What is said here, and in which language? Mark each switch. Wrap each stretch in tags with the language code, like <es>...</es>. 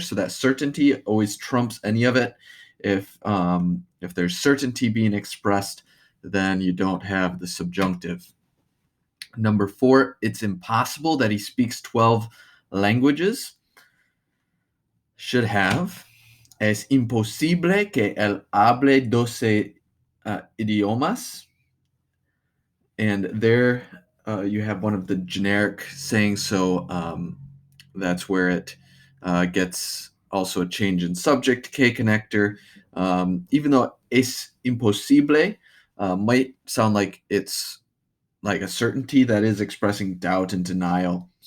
<en>So that certainty always trumps any of it. If there's certainty being expressed, then you don't have the subjunctive. Number four, it's impossible that he speaks 12 languages. Should have</en> <es>es imposible que él hable 12 idiomas.</es> <en>And there you have one of the generic sayings, so that's where it gets also a change in subject, K connector. Even though es imposible might sound like it's like a certainty, that is expressing doubt and denial.</en>